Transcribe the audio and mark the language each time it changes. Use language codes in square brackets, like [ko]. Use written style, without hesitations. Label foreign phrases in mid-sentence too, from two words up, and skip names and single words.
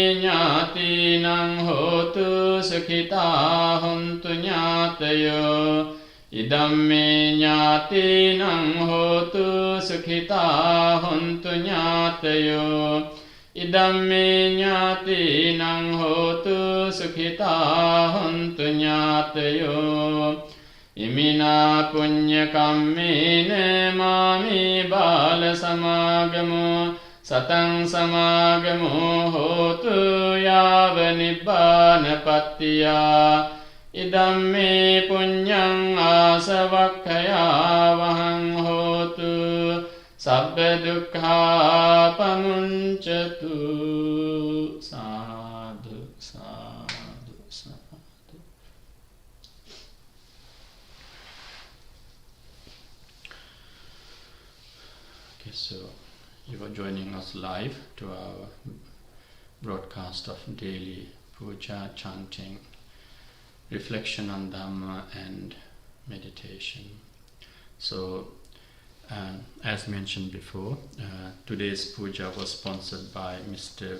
[pi] ඥාතිනං හෝතු සුඛිතා හොන්තු ඥාතයෝ ඉදම්මේ ඥාතිනං හෝතු සුඛිතා හොන්තු ඥාතයෝ ඉදම්මේ ඥාතිනං හෝතු සුඛිතා හොන්තු ඥාතයෝ ඉමිනා පුඤ්ඤ කම්මේන මාමේ බාල සමාගමෝ සතං සමාගමෝ හෝතු යාව නිබ්බානපත්තියා ඉදම්මේ පුඤ්ඤං ආසවක්ඛයා වහං හෝතු සබ්බ දුක්ඛා පමුංචතු සාදු සාදු සාදු [en] So you are joining us live to our broadcast of daily puja, chanting, reflection on Dhamma and meditation. So as mentioned before, today's puja was sponsored by Mr.